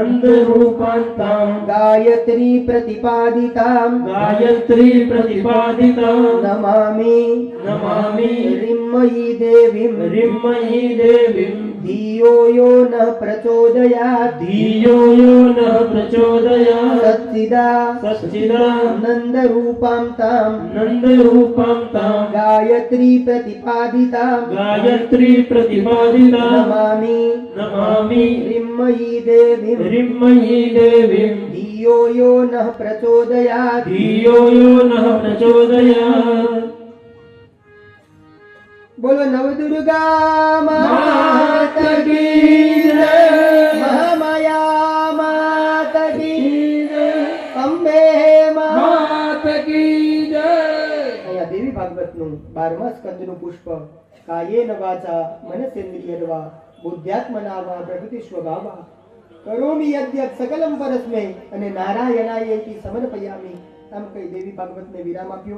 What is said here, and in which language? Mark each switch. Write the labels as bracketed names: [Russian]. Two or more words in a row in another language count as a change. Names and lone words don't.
[Sanskrit] ગાયત્રી પ્રતિપાદિતામ નમામિ રિમ્મયી દેવીમ ધિયો યો નઃ પ્રચોદયાત સચ્ચિદા નંદ રૂપામ તામ ગાયત્રી પ્રતિપાદિતામ નમામિ રિમ્મયી દેવીમ ધિયો धियो यो नः प्रचोदयात् धियो यो नः प्रचोदयात्। [Hindi] बोलो नवदुर्गा माता की जय। महामाया माता की અંબે मात की जय। [Gujarati] અહીંયા દેવી ભાગવતનું 12મા સ્કંદનું પુષ્પ [Sanskrit] કાયેન વાચા મનસેન્દ્રિયર્વા બુદ્ધ્યાત્મના વા પ્રકૃતિ સ્વભાવા કરોમિ યદ્યત સકલમ પરસ્મૈ [Gujarati] અને [Sanskrit] નારાયણાયેતિ સમર્પયામિ [Gujarati] આમ કઈ દેવી ભાગવતને વિરામ આપ્યો.